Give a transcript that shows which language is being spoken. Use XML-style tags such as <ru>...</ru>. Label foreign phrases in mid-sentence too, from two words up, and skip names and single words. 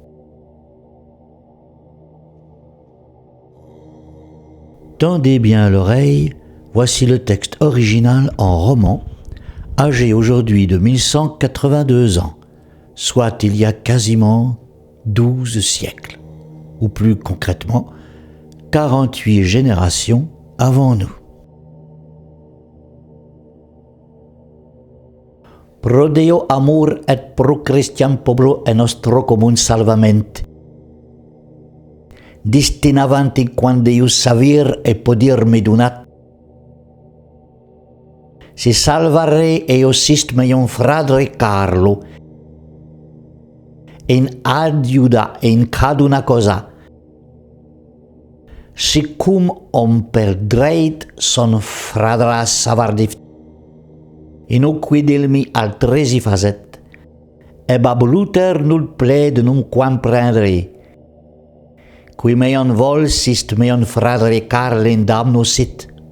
<fr>Tendez bien l'oreille, voici le texte original en roman, âgé aujourd'hui de 1182 ans, soit il y a quasiment 12 siècles, ou plus concrètement, 48 générations avant nous.</fr> <fro>Pro Deo amor et pro Christian poblo e nostro commun salvament. Destinavanti quam Deus savir e podir me donat. Si salvare eo sist meion fradre Carlo, in adiuda in caduna cosa, sicum om perdreit son fradra savardif, inoquidilmi altresi facet, e babluter nul pled num quam prendri, qui meion vol sist meion fradre Carlin damno sit.</fro>